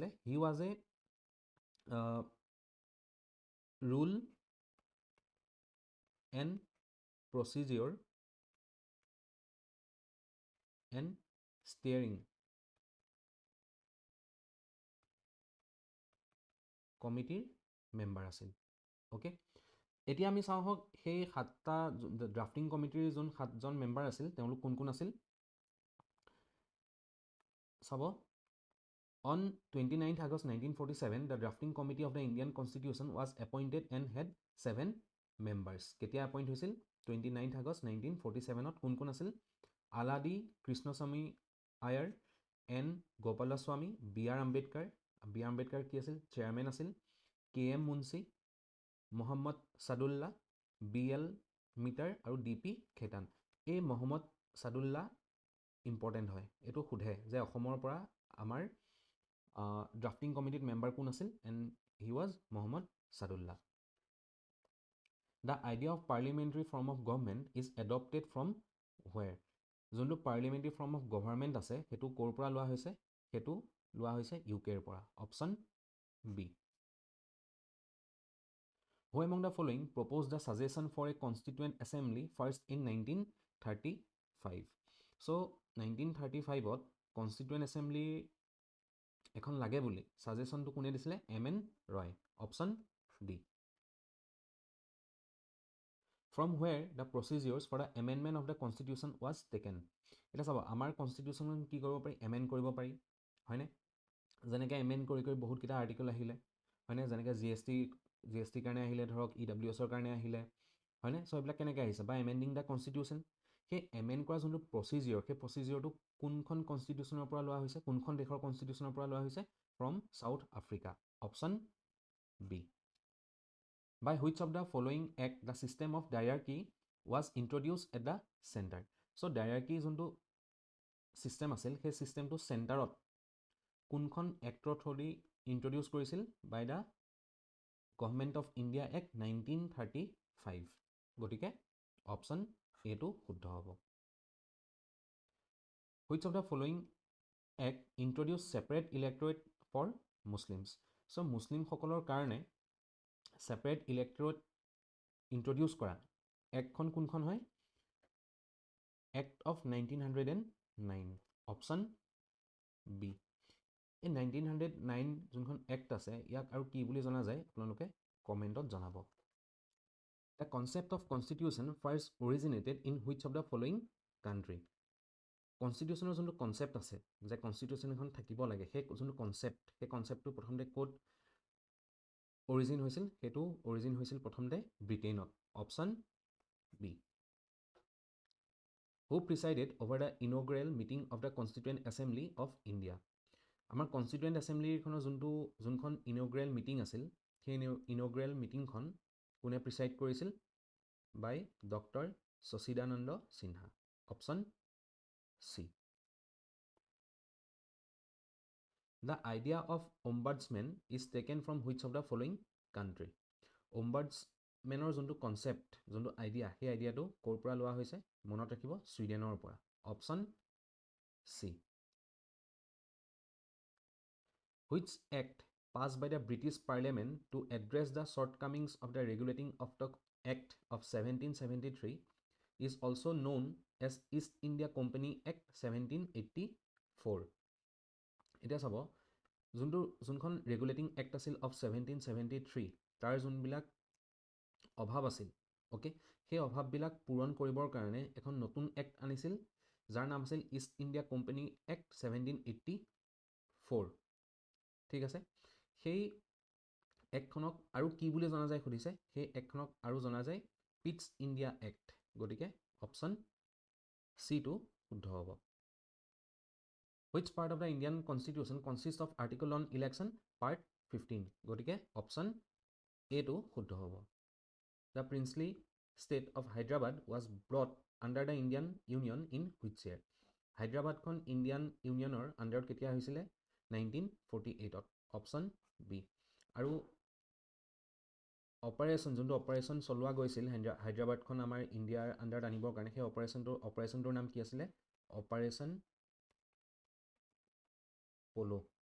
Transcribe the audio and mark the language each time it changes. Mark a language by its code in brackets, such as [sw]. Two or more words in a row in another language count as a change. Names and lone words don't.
[en] he was a rule and procedure and steering committee member আছিল। [as] অ'কে, এতিয়া আমি চাওঁ হওক সেই 7টা [en] drafting committee [as] যোন 7জন মেম্বাৰ আছিল তেওঁলোক কোন কোন আছিল? চাব, [en] on 29th August 1947 the drafting committee of the Indian Constitution was appointed and had 7 members. [as] কেতিয়া এপইণ্ট হৈছিল? 29th August 1947ত। কোন কোন আছিল? আলাদি কৃষ্ণস্বামী আয়াৰ, এন গোপালাস্বামী, BR আম্বেদকাৰ। BR আম্বেদকাৰ কি আছিল? চেয়াৰমেন আছিল। KM মুন্সি, মহম্মদ সাদুল্লাহ, BL মিটাৰ আৰু DP খেতান। এই মহম্মদ সাদুল্লাহ ইম্পৰ্টেণ্ট হয়, এইটো সোধে যে অসমৰ পৰা আমাৰ [en] drafting committee [as] মেম্বাৰ কোন আছিল? [en] and he was মহম্মদ সাদুল্লাহ। the idea of parliamentary form of government is adopted from where? [as] যোনটো [en] parliamentary form of government [as] আছে সেইটো ক'ৰ পৰা লোৱা হৈছে? সেইটো লোৱা হৈছে UKৰ পৰা। [en] option B. Who among the following proposed the suggestion for a constituent assembly first in 1935? [as] So 1935ত [en] constituent assembly [as] এখন লাগে বুলি ছাজেশ্যনটো কোনে দিছিলে? [en] MN ৰয়। option D. From where the procedures for the amendment of the constitution was taken? [as] এটা চাব, আমাৰ কনষ্টিটিউশ্যন কি কৰিব পাৰি? এমেণ্ড কৰিব পাৰি, হয়নে? যেনেকৈ এমেণ্ড কৰি কৰি বহুতকেইটা আৰ্টিকল আহিলে, হয়নে? যেনেকৈ GST কাৰণে আহিলে, ধৰক EWSৰ কাৰণে আহিলে, হয়নে? চ' এইবিলাক কেনেকৈ আহিছে? [en] বা amending the constitution. [as] সেই এমেণ্ড কৰা যোনটো প্ৰচিজিঅ'ৰ সেই প্ৰচিজিঅ'ৰটো কোনখন কনষ্টিটিউশ্যনৰ পৰা লোৱা হৈছে? কোনখন দেশৰ কনষ্টিটিউশ্যনৰ পৰা লোৱা হৈছে? [en] from South Africa. option B. By which of the following act the system of diarchy was introduced at the center? So diarchy [as] যোনটো ছিষ্টেম আছিল সেই ছিষ্টেমটো চেণ্টাৰত কোনখন এক্টৰ থ্ৰুদি ইণ্ট্ৰডিউচ কৰিছিল? [en] by the government of India act 1935 [as] গতিকে অপশ্যন এটো শুদ্ধ হ'ব [en] which of the following act introduce separate electorate for Muslims so [as] মুছলিম সকলৰ কাৰণে [en] separate electorate introduce [as] কৰা একখন কোনখন হয় [en] Act of 1909 option B [as] এই 1909 যোনখন এক্ট আছে ইয়াক আৰু কি বুলি জনা যায় আপোনালোকে কমেন্টত জনাব [en] The concept of constitution first originated in which of the following country [as] কনষ্টিটিউচনৰ যোনটো কনসেপ্ট আছে যে কনষ্টিটিউচন এখন থাকিব লাগে সেই যোনটো কনসেপ্ট সেই কনসেপ্টটো প্ৰথমতে কোড অৰিজিন হৈছিল হেতু অৰিজিন হৈছিল প্ৰথমতে ব্ৰিটেইনত [en] option B Who presided over the inaugural meeting of the Constituent Assembly of India [as] আমাৰ Constituent Assembly খনৰ যোনখন [en] inaugural meeting [as] আছিল সেই [en] inaugural meeting [as] খন কোনে প্ৰিসাইড কৰিছিল [en] by Dr. Sasidananda Sinha option C The idea of ombudsman is taken from which of the following country [as] ombudsmanৰ যোনটো কনসেপ্ট যোনটো আইডিয়া সেই আইডিয়াটো কৰ পৰা লোৱা হৈছে মনত ৰাখিব সুইডেনৰ পৰা অপচন সি [en] Which act passed by the British Parliament to address the shortcomings of the regulating of the Act of 1773 is also known as East India Company Act 1784 [as] এতিয়া চাব যোনখন [en] regulating act আছিল of 1773 তাৰ [as] যোনবিলাক অভাৱ আছিল ওকে সেই অভাৱবিলাক পূৰণ কৰিবৰ কাৰণে এখন নতুন এক্ট আনিছিল যাৰ নাম আছিল [en] East India Company Act [as] 1784 ঠিক আছে সেই একখনক আৰু কি বুলি জনা যায় খুদিছে সেই একখনক আৰু জনা যায় [en] Pitt's India Act [as] গতিকে অপচন সি টো শুদ্ধ হ'ব [en] Which part of the Indian Constitution consists of article on election part 15 [as] গতিকে অপচন A টো শুদ্ধ হ'ব [en] The princely state of Hyderabad was brought under the Indian Union in which year Hyderabad [as] খন Indian Unionৰ আন্ডাৰত কেতিয়া হৈছিলে [en] 1948 [as] ত অপচন বি আৰু অপাৰেশন যোনটো অপাৰেশন চলোৱা গৈছিল হায়দৰাবাদখন আমাৰ ইণ্ডিয়াৰ আন্ডাৰত আনিবৰ কাৰণে সেই অপাৰেশনটোৰ নাম কি আছিল [en] Operation Polo